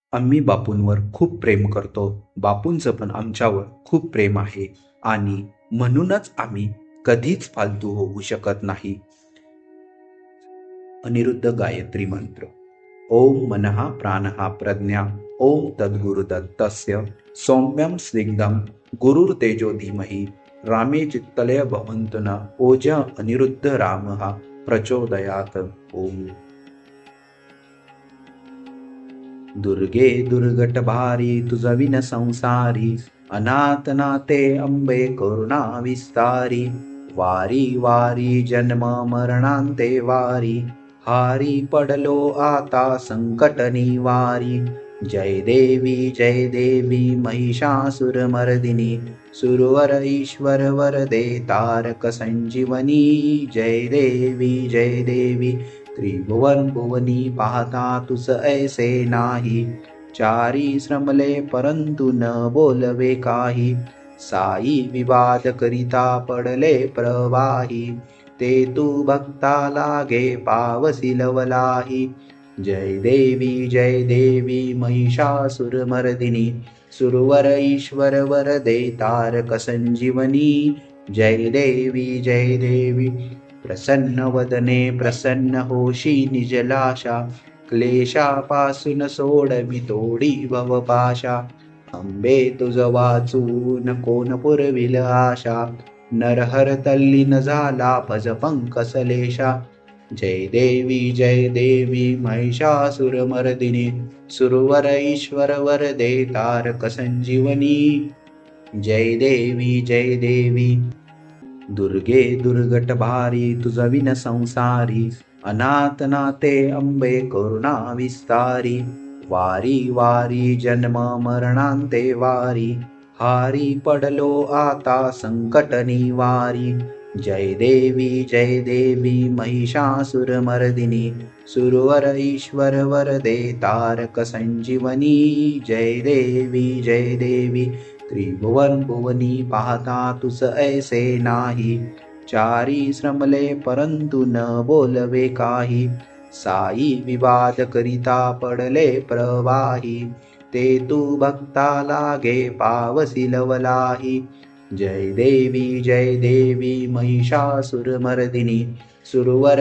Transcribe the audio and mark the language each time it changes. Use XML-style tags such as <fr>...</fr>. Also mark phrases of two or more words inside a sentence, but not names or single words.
<mr>आम्ही बापूंवर खूप प्रेम करतो. बापूंचं पण आमच्यावर खूप प्रेम आहे आणि म्हणूनच आम्ही कधीच फालतू होऊ शकत नाही. अनिरुद्ध गायत्री मंत्र.</mr> <sa>ओम मनः प्राणः प्रज्ञा ओम तद्गुरुदत्तस्य सौम्यं स्निग्धं गुरुर्तेजो धीमहि रामे चित्तलय भवन्तु न ओजा अनिरुद्ध रामः प्रचोदयात्.</sa> <mr>ओम. दुर्गे दुर्गट भारी तुझविन संसारी अनाथ नाते अंबे करुणा विस्तारी वारी वारी जन्म मरणांते वारी हारी पडलो आता संकट निवारी जय देवी महिषासुरमर्दिनी सुरवर ईश्वर वरदे तारक संजीवनी जय देवी त्रिभुवन भुवनी पाहता तुस ऐसे नाही चारी श्रमले परंतु न बोलवे काही साई विवाद करिता पडले प्रवाही ते तू भक्ता लागे पावसी लवलाही जय देवी महिषासुरमर्दिनी सुरवर ईश्वर वरदे तारक संजीवनी जय देवी प्रसन्न वदने प्रसन्न होशी निजलाशा क्लेशापासून सोडवी तोडी भवपाशा अंबे तुझ वाचून कोण पुरविल आशा नरहर तल्लीन झाला भज पंकसलेशा जय देवी महिषासुरमर्दिनी सुरवर ईश्वर वरदे तारक संजीवनी जय देवी दुर्गे दुर्गट भारी तुझविन संसारी अनाथ नाते अंबे करुणा विस्तारी वारी वारी जन्म मरणांते वारी हारी पडलो आता संकट निवारी जय देवी महिषासुरमर्दिनी सुरवर ईश्वर वरदे तारक संजीवनी जय देवी त्रिभुवन भुवनी पाहता तुस ऐसे नाही चारी श्रमले परंतु न बोलवे काही साई विवाद करिता पडले प्रवाही ते तू भक्ता लागे पावसी लवलाही जय देवी महिषासुरमर्दिनी सुरवर</mr>